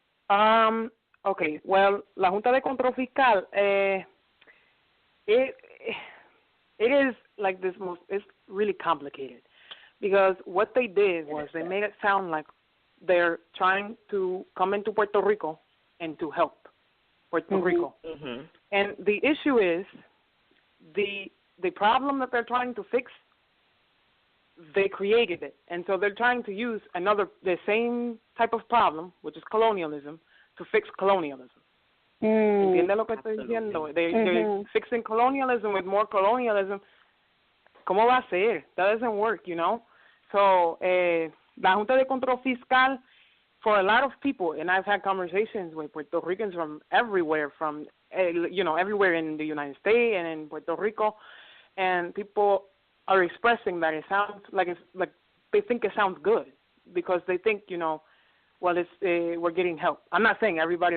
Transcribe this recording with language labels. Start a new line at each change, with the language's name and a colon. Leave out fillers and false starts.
English: Okay, well, la Junta de Control Fiscal, it is like this it's really complicated because what they did was they made it sound like they're trying to come into Puerto Rico and to help Puerto Rico. And the issue is the problem that they're trying to fix, they created it. And so they're trying to use the same type of problem, which is colonialism, to fix colonialism.
Spanish: ¿Entiendes lo que estoy diciendo?
English: They're fixing colonialism with more colonialism.
Spanish: ¿Cómo va a ser?
English: That doesn't work, So, la Junta de Control Fiscal, for a lot of people, and I've had conversations with Puerto Ricans from everywhere, everywhere in the United States and in Puerto Rico, and people are expressing that it sounds like they think it sounds good because they think, well, it's we're getting help. I'm not saying everybody.